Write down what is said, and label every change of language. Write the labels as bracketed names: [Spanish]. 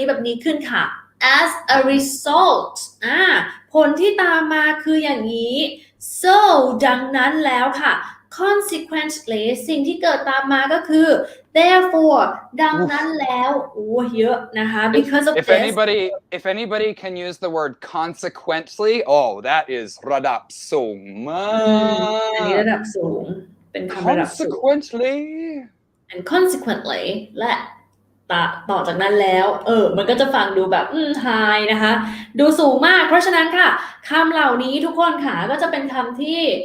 [Thai] ขึ้นค่ะas a result ผลที่ตามมาคืออย่างนี้ so ดังนั้นแล้วค่ะ consequently สิ่งที่เกิดตามมาก็คือ therefore ดังนั้นแล้วเยอะนะคะ because of [English] this if anybody can use the word consequently that is [Thai] ระดับสูงมาก อันนี้ระดับสูงเป็นคำระดับสูง [English] consequently and consequently [Thai] และต่อจากนั้นแล้วมันก็จะฟังดูแบบhigh นะคะดูสูงมากเพราะฉะนั้นค่ะคำเหล่านี้ทุกคนค่ะก็จะเป็นคำที่